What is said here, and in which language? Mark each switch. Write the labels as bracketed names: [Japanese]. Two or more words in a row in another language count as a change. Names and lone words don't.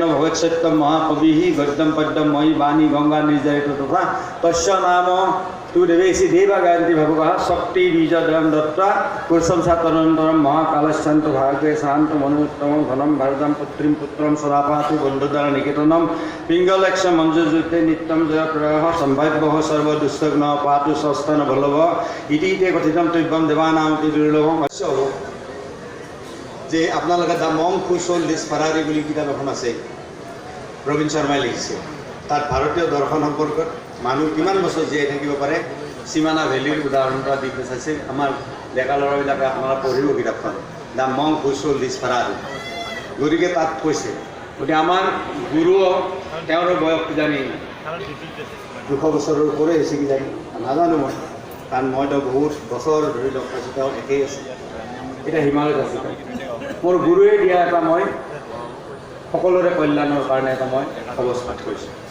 [Sanskrit] भवेत् सत्यम महाकवि गद्यम पद्यम मयि वाणी गंगा निर्जरित तथा तस्य नाम तु देवेशी देवा गायन्ति भगवः शक्ति बीजद्रम दत्त्वा पुरुषं सातरन्तरं महाकालशान्त भागे शान्त मनोत्तमं घनं भरदं पुत्रीं पुत्रं सदापातु बन्धुद्वार निकेतनं पिङ्गलक्ष मञ्जुजुते नित्यं जयप्रयः सम्भाव्यः सर्वदुष्टग्न पातु सस्तन बल्लभ इति ते कथितं तुभ्यं देवानामपि दुर्लभम्। [Assamese] যে আপোনালোকে দ্য মংক হু সোল্ড হিজ ফাৰাৰী বুলি কিতাপ এখন আছে, ৰবীন শৰ্মাই লিখিছে। তাত ভাৰতীয় দৰ্শন সম্পৰ্কত মানুহ কিমান বছৰ জীয়াই থাকিব পাৰে সীমানা ভেলীৰ উদাহৰণ এটা দি চাইছে। আমাৰ ডেকা ল'ৰাবিলাকে আপোনালোকে পঢ়িব কিতাপখন, দ্য মংক হু সোল্ড হিজ ফাৰাৰী। গতিকে তাত কৈছে, গতিকে আমাৰ গুৰুও তেওঁৰ বয়স কিজানি 200 বছৰৰ ওপৰে হৈছে কিজানি, নাজানো মই, কাৰণ মইতো বহুত বছৰ ধৰি লগ পাইছোঁ, তেওঁ একেই আছে, এতিয়া হিমালয়ত আছে। মোৰ গুৰুৱে দিয়া এটা মই সকলোৰে কল্যাণৰ কাৰণে এটা মই অৱস্থাত কৰিছোঁ।